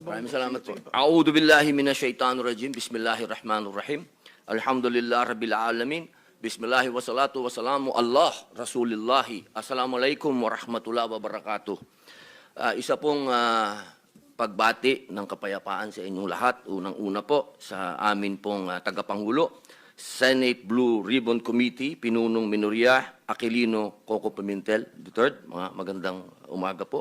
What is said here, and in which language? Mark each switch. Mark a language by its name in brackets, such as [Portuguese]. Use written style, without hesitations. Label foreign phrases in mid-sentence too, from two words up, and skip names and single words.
[Filipino] Maraming salamat po. [Arabic] أعوذ بالله من الشيطان الرجيم. بسم الله الرحمن الرحيم. الحمد لله رب العالمين. بسم الله والصلاة والسلام الله رسول الله. السلام عليكم ورحمة الله وبركاته. [Filipino] Isa pong pagbati ng kapayapaan sa inyong lahat. Unang-una po sa amin pong tagapangulo, Senate Blue Ribbon Committee, Pinunong Minoria Aquilino Coco Pimentel III. Mga magandang umaga po.